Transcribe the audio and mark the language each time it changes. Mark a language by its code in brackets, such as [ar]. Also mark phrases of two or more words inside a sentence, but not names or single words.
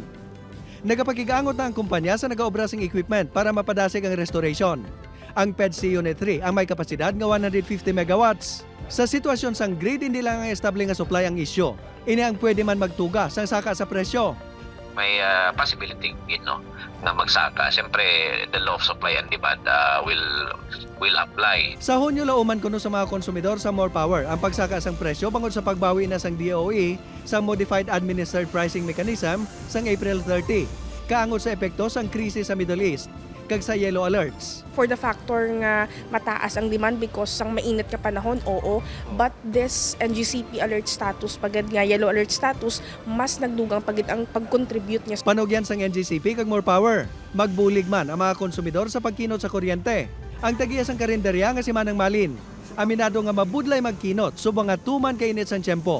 [hil] Nagapakigaangot na ang kumpanya sa nagaobra sing equipment para mapadasig ang restoration. Ang PEDC Unit 3 ang may kapasidad nga 150 megawatts. Sa sitwasyon sang grid, hindi lang ang estable nga supply ang issue. Ini ang pwede man magtuga sang saka sa presyo. May possibility na magsaka. Siyempre, [en] the law of supply and demand will apply. [hil] Sa Hunyo lauman kuno sa mga konsumidor sa more power ang pagsaka sang presyo bangod sa pagbawi na sang DOE sa [en] modified administered pricing mechanism [hil] sang April 30. Kaangot sa epekto sang krisis sa Middle East kag sa [en] yellow alerts. [hil] For the factor nga mataas ang demand because sang mainit ka panahon, oo. [en] But this NGCP alert status, [hil] pagad nga [en] yellow alert status, [hil] mas nagdugang pagid ang pag-contribute niya. Panugyan sang NGCP kag more power. Magbulig man ang mga konsumidor sa pagkinot sa kuryente. Ang tagiya sang karinderya nga si Manang Malin, aminado nga mabudlay magkinot subong nga tuman kay init sang tiyempo.